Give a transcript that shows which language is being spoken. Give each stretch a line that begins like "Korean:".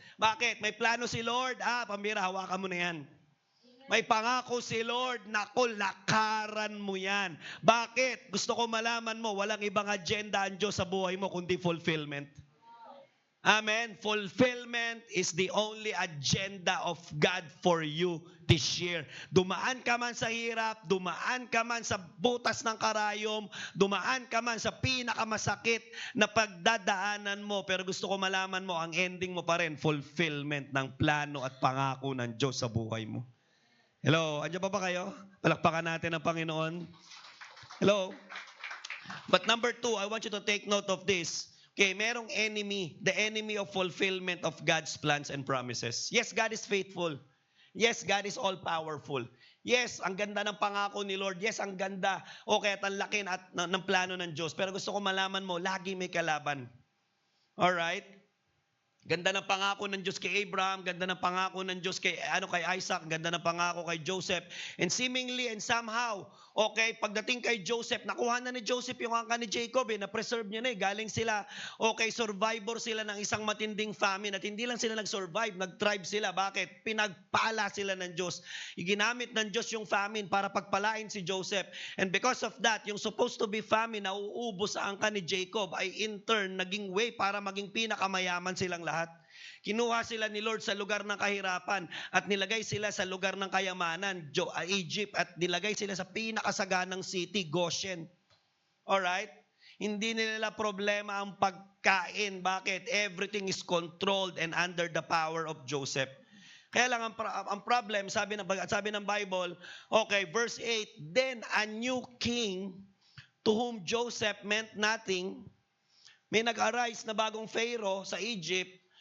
Filipino: Bakit? May plano si Lord. Pambira, hawakan mo na yan. May pangako si Lord. Naku, lakaran mo yan. Bakit? Gusto ko malaman mo, walang ibang agenda ang Diyos sa buhay mo, kundi fulfillment. Amen?
English: Fulfillment is the only agenda of God for you this year.
Filipino: Dumaan ka man sa hirap, dumaan ka man sa butas ng karayom, dumaan ka man sa pinakamasakit na pagdadaanan mo, pero gusto ko malaman mo, ang ending mo pa rin, fulfillment ng plano at pangako ng Diyos sa buhay mo. Hello? Andiyan pa ba kayo? Palakpakan natin ang Panginoon. Hello?
English: But number 2, I want you to take note of this. Okay,
Filipino: merong enemy,
English: the enemy of fulfillment of God's plans and promises. Yes, God is faithful. Yes, God is all-powerful.
Filipino: Yes, ang ganda ng pangako ni Lord. Yes, ang ganda. Okay, at ang laki ng plano ng Diyos. Pero gusto ko malaman mo, lagi may kalaban. Alright? Ganda ng pangako ng Diyos kay Abraham, ganda ng pangako ng Diyos kay Isaac, ganda ng pangako kay Joseph. And seemingly and somehow, okay, pagdating kay Joseph, nakuha na ni Joseph yung angka ni Jacob, na-preserve niya na galing sila, okay, survivor sila ng isang matinding famine at hindi lang sila nag-survive, nag-thrive sila. Bakit? Pinagpala sila ng Diyos. Ginamit ng Diyos yung famine para pagpalain si Joseph. And because of that, yung supposed to be famine na uubos sa angka ni Jacob ay in turn naging way para maging pinakamayaman silang lahat. Kinuha sila ni Lord sa lugar ng kahirapan at nilagay sila sa lugar ng kayamanan, Egypt, at nilagay sila sa pinakasaganang city, Goshen. Alright? Hindi nila problema ang pagkain. Bakit?
English: Everything is controlled and under the power of Joseph.
Filipino: Kaya lang ang problem, sabi ng Bible, okay, verse 8,
English: then a new king to whom Joseph meant nothing,
Filipino: may nag-arise na bagong Pharaoh sa Egypt.